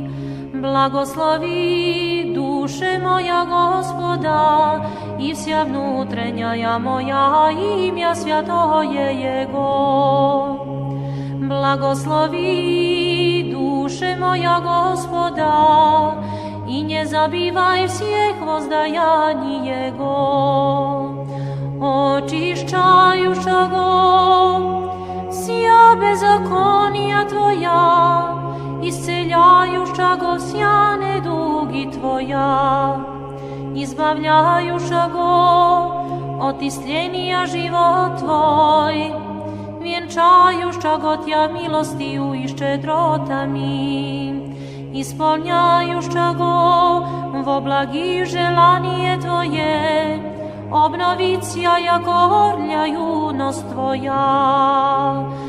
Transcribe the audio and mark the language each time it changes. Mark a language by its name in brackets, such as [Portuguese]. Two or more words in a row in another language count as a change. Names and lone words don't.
[Church Slavic] Благослови душе моя Господа и вся внутренняя моя имя святое Его. Благослови душе моя Господа и не забывай всех воздаянь Jego. Очищающаго вся беззакония Твоя исцеляющаго вся недуги Твоя избавляющаго от истления живот Твой венчающаго Тя милостию и щедротами исполняющаго во благих желание Твое обновится яко орля юность Твоя.